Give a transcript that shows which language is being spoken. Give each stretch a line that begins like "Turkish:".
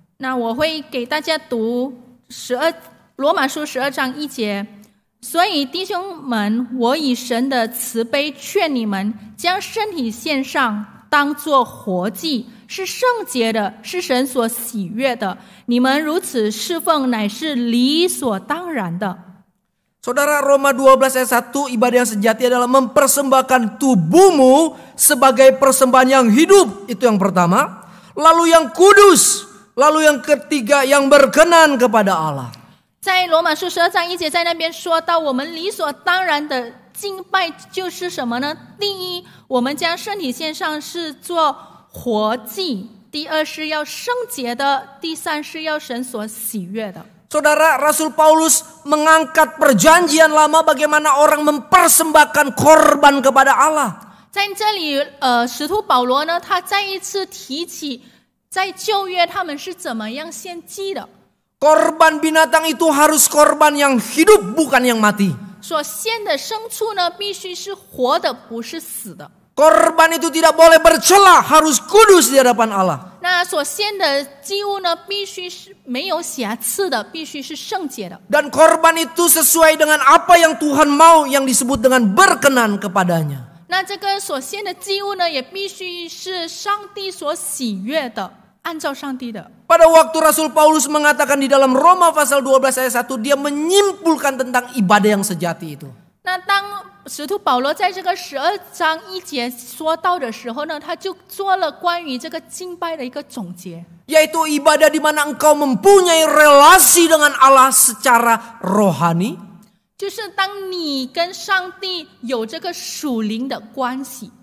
Chinese: 那我会给大家读罗马书12章1节。所以弟兄们，我以神的慈悲劝你们，将身体献上，当作活祭，是圣洁的，是神所喜悦的。你们如此侍奉，乃是理所当然的。
Indonesian: Saudara, Roma 12 ayat 1, ibadah yang sejati adalah mempersembahkan tubuhmu sebagai persembahan yang hidup. Itu yang pertama. Lalu yang kudus. Lalu yang ketiga, yang berkenan kepada Allah.
Chinese: 在罗马书12章1节，在那边说到，我们理所当然的敬拜就是什么呢？第一，我们将身体献上是做活祭；第二是要圣洁的；第三是要神所喜悦的。
Indonesian: Saudara, Rasul Paulus mengangkat perjanjian lama bagaimana orang mempersembahkan korban kepada Allah.
Chinese: 在这里，使徒保罗呢，他再一次提起，在旧约他们是怎么样献祭的。
Indonesian: Korban binatang itu harus korban yang hidup, bukan yang mati.
Chinese: 所献的牲畜呢，必须是活的，不是死的。
Indonesian: Korban itu tidak boleh bercela, harus kudus di hadapan Allah.
Chinese: 那所献的祭物呢，必须是没有瑕疵的，必须是圣洁的。
Indonesian: Dan korban itu sesuai dengan apa yang Tuhan mau, yang disebut dengan berkenan kepadanya.
Chinese: 那这个所献的祭物呢，也必须是上帝所喜悦的，按照上帝的。
Indonesian: Pada waktu Rasul Paulus mengatakan di dalam Roma pasal 12 ayat 1, dia menyimpulkan tentang ibadah yang sejati itu.
Chinese: 那当使徒保罗在这个12章1节说到的时候呢，他就做了关于这个敬拜的一个总结，
Indonesian: Yaitu ibadah di mana engkau mempunyai relasi dengan Allah secara rohani.
Chinese: 就是当你跟上帝有这个属灵的关系，